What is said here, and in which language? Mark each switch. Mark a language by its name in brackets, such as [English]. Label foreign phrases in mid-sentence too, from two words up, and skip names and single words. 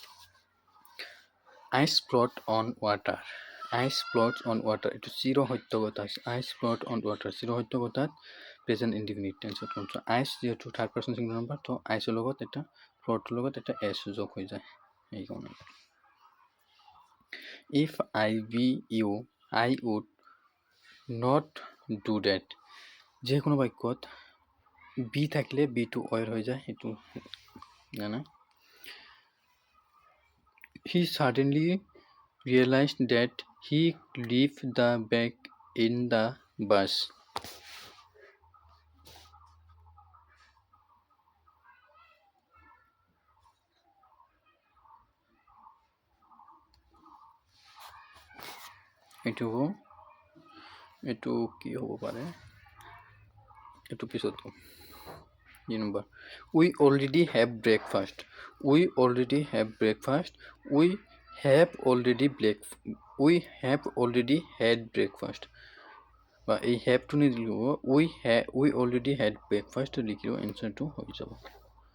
[English] ice float on water [Assamese] এইটো চিৰ সত্য কথা আছে [English] ice float on water [Assamese] চিৰ সত্য কথাত [English] present indefinite tenseত [Assamese] ক'ম চ' আইচ যিহেতু [English] third person singular number [Assamese] তো আইচৰ লগত এটা ফ্ল'টৰ লগত এটা এছ যোগ হৈ যায় সেইকাৰণে [English] if I be you I would not do that [Assamese] যিকোনো বাক্যত বি থাকিলে বিটো অইৰ হৈ যায় সেইটো জানা [English] he suddenly realized that he left the bag in the bus [Assamese] এইটো কি হ'ব পাৰে এইটো পিছত কি নম্বৰ [English] we already have breakfast we have already had breakfast [Assamese] বা এই হ্যাভটো নিদিলেও [English] we already had breakfast [Assamese] লিখিলেও এনচাৰটো হৈ যাব